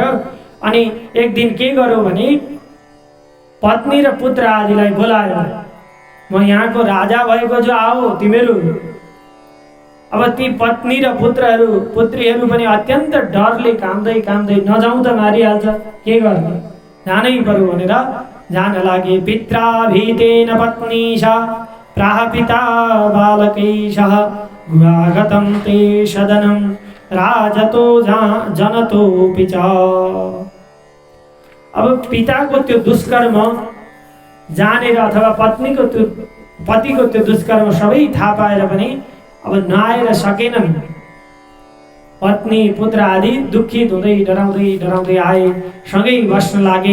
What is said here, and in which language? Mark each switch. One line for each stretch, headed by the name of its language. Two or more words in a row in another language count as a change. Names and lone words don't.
Nepali: अनि एक दिन के गर्यो भने पत्नी र पुत्र आदिलाई बोलायो। म यहाँको राजा भएको छु, आओ तिमीहरू। अब ती पत्नी र पुत्रीहरू पनि अत्यन्त डरले काम्दै नजाउँ त मारिहाल्छ, के गर्ने, जानै पर्यो भनेर जान लागे।
Sanskrit: पित्रा भीतेन पत्नीशा प्राह पिता बालकैशः गुहागतं ते सदनं राजतो जनतोऽपि च।
Nepali: अब पिताको त्यो दुष्कर्म जानेर अथवा पतिको त्यो दुष्कर्म सबै थाहा पाएर पनि अब नआएर सकेनन्। पत्नी पुत्र आदि दुखित हुँदै डराउँदै आए, सँगै बस्न लागे।